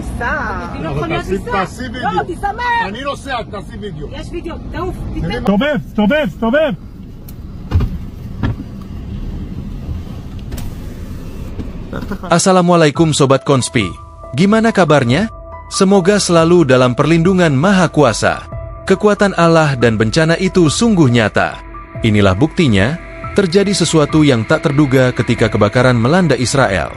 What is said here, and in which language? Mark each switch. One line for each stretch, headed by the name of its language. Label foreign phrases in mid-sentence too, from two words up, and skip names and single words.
Hebrew: תיסע. תעשי וידאו. לא, תיסמך. אני נוסע, תעשי וידאו. יש וידאו, תעוף. סתובב.
Indonesian: Assalamualaikum Sobat Konspi. Gimana kabarnya? Semoga selalu dalam perlindungan Maha Kuasa. Kekuatan Allah dan bencana itu sungguh nyata. Inilah buktinya, terjadi sesuatu yang tak terduga ketika kebakaran melanda Israel.